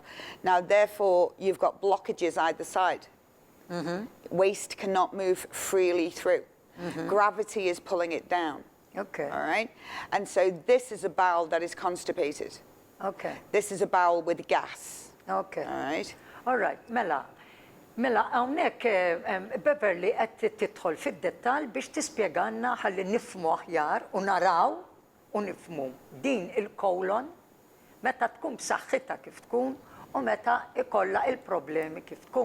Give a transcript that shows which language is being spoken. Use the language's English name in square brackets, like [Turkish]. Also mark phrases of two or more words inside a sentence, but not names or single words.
[English] Now therefore you've got blockages either side. Waste cannot move freely through. Gravity is pulling it down. Okay. All right? And so this is a bowel that is constipated. Okay. This is a bowel with gas. Okay. All right? All right. [Maltese] Mela, hawnhekk Beverley qed tidħol fid-dettall biex tispjegalna ħalli nifhmu aħjar u naraw u nifhmu din il-kolon meta tkun b'saħħitha kif tkun u meta ikollha il-problemi kif tkun.